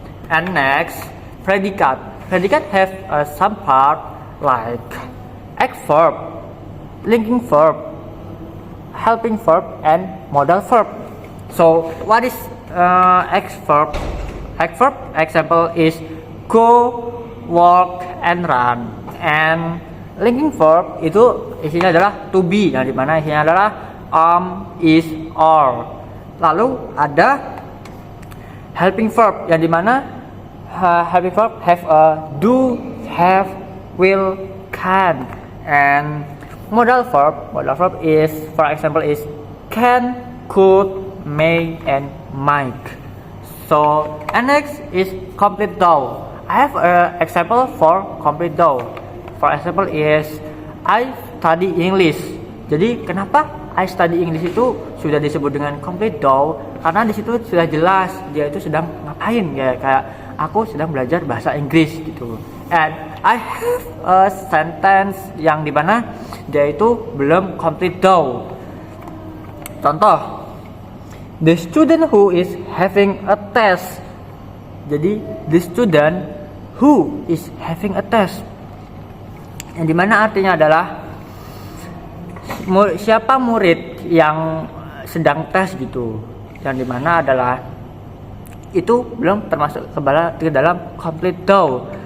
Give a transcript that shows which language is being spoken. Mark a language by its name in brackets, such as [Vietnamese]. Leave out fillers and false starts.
[English] And next, predicate. Predicate have some part like adverb, linking verb, helping verb and modal verb. So what is adverb? Adverb example is go, walk and run. [Indonesian] And linking verb itu isinya adalah to be, yang dimana isinya adalah is, or. Lalu ada [English] helping verb yang dimana helping verb have a do, have, will, can. And modal verb is, for example, is can, could, may and might. So and next is complete though. I have an example for complete though. For example is I study English. [Indonesian] Jadi kenapa [English] I study English [Indonesian] itu sudah disebut dengan complete though? Karena di situ sudah jelas dia itu sedang ngapain ya, kayak aku sedang belajar bahasa Inggris gitu. [English] And I have a sentence [Indonesian] yang dimana dia itu belum [English] complete though. [Indonesian] Contoh, [English] the student who is having a test. [Indonesian] Jadi [English] the student who is having a test, [Indonesian] yang dimana artinya adalah siapa murid yang sedang tes gitu, yang dimana adalah itu belum termasuk ke dalam complete though.